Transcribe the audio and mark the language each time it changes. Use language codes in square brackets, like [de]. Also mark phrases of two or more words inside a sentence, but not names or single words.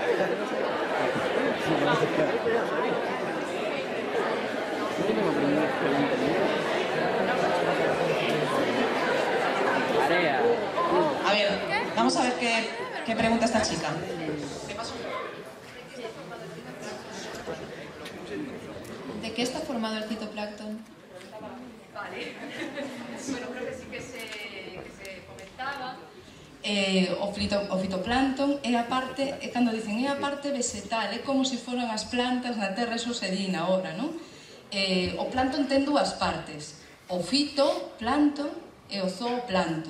[es] Yo tengo preguntas. Tarea. A ver, vamos a ver qué pregunta esta chica. ¿De qué está formado el citoplancton? Vale. Bueno, creo que sí que se comentaba. [gl] O fitoplancton é a parte, cando dicen é a parte vegetal, é como se foran as plantas na terra, eso se di na obra, non? O plancton ten dúas partes, o fitoplancton e o zooplancton.